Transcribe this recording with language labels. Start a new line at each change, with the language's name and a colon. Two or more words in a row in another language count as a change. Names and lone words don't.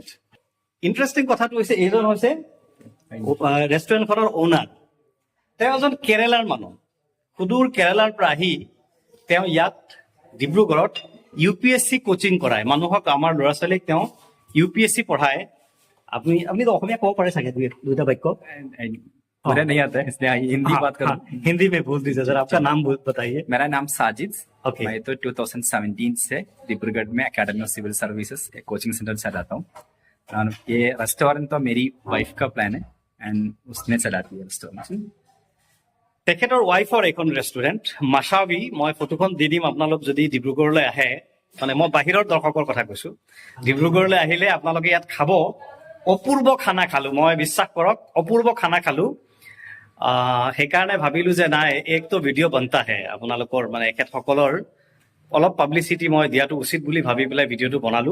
Assamese: ইণ্টাৰেষ্টিং কথাটো হৈছে এইজন হৈছে ৰেষ্টুৰেণ্টখনৰ অ'নাৰ। তেওঁ এজন কেৰেলাৰ মানুহ, সুদূৰ কেৰেলাৰ পৰা আহি তেওঁ ইয়াত ডিব্ৰুগড়ত UPSC কোচিং কৰায় মানুহক। আমাৰ ল'ৰা ছোৱালীক তেওঁ UPSC পঢ়ায়। আপুনি অসমীয়া ক'ব পাৰে চাগে দুইটা বাক্য?
Hindi: मुझे नहीं आता है इसलिए हिंदी बात करूं। हिंदी में बोल दीजिए जरा, आपका नाम बताइए। मेरा नाम साजिद।
English: Okay.
Hindi: मैं तो 2017 से डिब्रूगढ़ में एकेडमी ऑफ सिविल सर्विसेज एक
English: coaching center
Hindi: चलाता हूँ। ये रेस्टोरेंट तो मेरी वाइफ का प्लान है एंड उसने चलाती है रेस्टोरेंट।
Assamese: তেখেতৰ ৱাইফৰ এখন ৰেষ্টুৰেণ্ট মাছাবী। মই ফটোখন দি দিম, আপোনালোক যদি ডিব্ৰুগড়লৈ আহে, মানে মই বাহিৰৰ দৰ্শকৰ কথা কৈছোঁ, ডিব্ৰুগড়লৈ আহিলে আপোনালোকে ইয়াত খাব। অপূৰ্ব খানা খালোঁ, মই বিশ্বাস কৰক, অপূৰ্ব খানা খালোঁ। সেইকাৰণে ভাবিলোঁ যে নাই,
Hindi: एक तो वीडियो बनता है,
Assamese: আপোনালোকৰ মানে এখেতসকলৰ অলপ পাব্লিচিটি মই দিয়াটো উচিত বুলি ভাবি পেলাই ভিডিঅ'টো বনালোঁ।